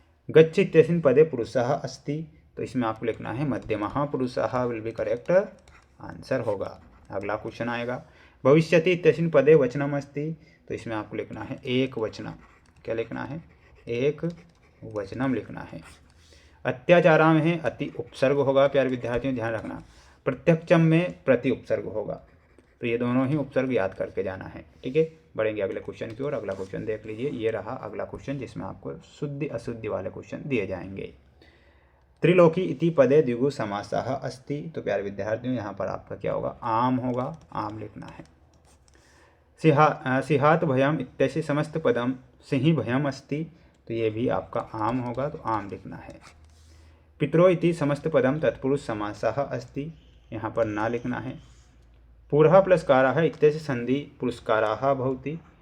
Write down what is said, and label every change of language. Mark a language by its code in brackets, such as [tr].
[sa] गच्छ इत्यस्मिन् पदे पुरुषः अस्ति। [hi] तो इसमें आपको लिखना है मध्यमः पुरुषः [en] will be correct answer [hi] होगा। अगला क्वेश्चन आएगा। [sa] भविष्यति इत्यस्मिन् पदे वचनम अस्ति। [hi] तो इसमें आपको लिखना है एक वचनम। क्या लिखना है? एक वचनम लिखना है। अत्याचारा में अति उपसर्ग होगा। प्यारे विद्यार्थियों ध्यान रखना, प्रत्यक्षम में प्रति उपसर्ग होगा। तो ये दोनों ही उपसर्ग याद करके जाना है। ठीक है, बढ़ेंगे अगले क्वेश्चन की ओर। अगला क्वेश्चन देख लीजिए, ये रहा अगला क्वेश्चन, जिसमें आपको शुद्धि अशुद्धि वाले क्वेश्चन दिए जाएंगे। [sa] त्रिलोकी इति पदे द्विगु समासः अस्ति। [hi] तो प्यारे विद्यार्थियों, यहाँ पर आपका क्या होगा? आम होगा, आम लिखना है। [sa] सिहात भयम इत्यस्य समस्त पदम सिंह भयम अस्ति। [hi] तो ये भी आपका आम होगा, तो आम लिखना है। [sa] पितरो इति समस्त पदम तत्पुरुष समासः अस्ति। [hi] यहाँ पर ना लिखना है। [sa] पुरः प्लस कारः इत्यस्य संधि पुरस्काराः भवति।